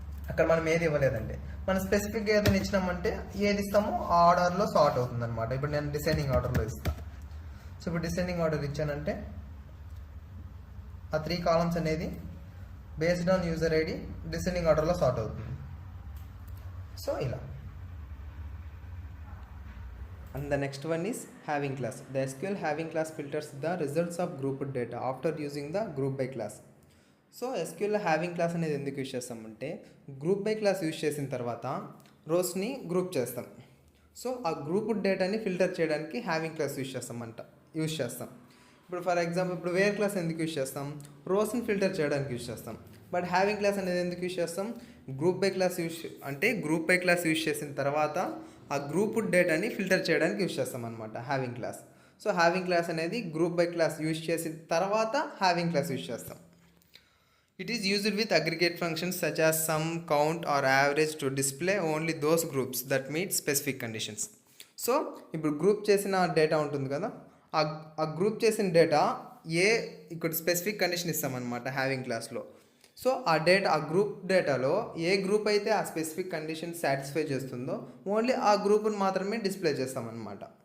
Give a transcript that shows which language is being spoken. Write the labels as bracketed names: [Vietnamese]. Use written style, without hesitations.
[Telugu] అక్కడ మనం ఏది ఇవ్వలేదంటే మనం స్పెసిఫిక్గా ఏదైనా ఇచ్చినామంటే ఏది ఇస్తామో ఆ ఆర్డర్లో సార్ట్ అవుతుంది అనమాట. ఇప్పుడు నేను డిసెండింగ్ ఆర్డర్లో ఇస్తాను. సో ఇప్పుడు డిసెండింగ్ ఆర్డర్ ఇచ్చానంటే ఆ 3 కాలమ్స్ అనేది based on user ID descending ఆర్డర్లో సార్ట్ అవుతుంది. సో ఇలా. [English] And the next one is having class. The SQL having class filters the results of grouped data after using the group by class. [Telugu] So ఎస్క్యూఎల్లో having class అనేది ఎందుకు use చేస్తామంటే group by class use చేసిన తర్వాత రోస్ని group చేస్తాం. So ఆ group డేటాని filter చేయడానికి having class use చేస్తాం. ఇప్పుడు ఫర్ ఎగ్జాంపుల్ ఇప్పుడు వేర్ క్లాస్ ఎందుకు యూజ్ చేస్తాం, రోస్ని ఫిల్టర్ చేయడానికి యూజ్ చేస్తాం. బట్ హ్యావింగ్ క్లాస్ అనేది ఎందుకు యూజ్ చేస్తాం, group by class group by class use చేసిన తర్వాత ఆ గ్రూప్ డేటాని ఫిల్టర్ చేయడానికి యూజ్ చేస్తాం అనమాట having class. So having class అనేది గ్రూప్ బై క్లాస్ యూజ్ చేసిన తర్వాత హ్యావింగ్ క్లాస్ యూజ్ చేస్తాం. [English] It is used with aggregate functions such as sum, count or average to display only those groups that meet specific conditions. [Telugu] So ఇప్పుడు group చేసిన data ఉంటుంది కదా, ఆ group చేసిన data ఇక్కడ స్పెసిఫిక్ కండిషన్ ఇస్తామన్నమాట హ్యావింగ్ క్లాస్లో. So ఆ గ్రూప్ డేటాలో ఏ గ్రూప్ అయితే ఆ స్పెసిఫిక్ కండిషన్ సాటిస్ఫై చేస్తుందో ఓన్లీ ఆ గ్రూప్ని మాత్రమే డిస్ప్లే చేస్తామన్నమాట.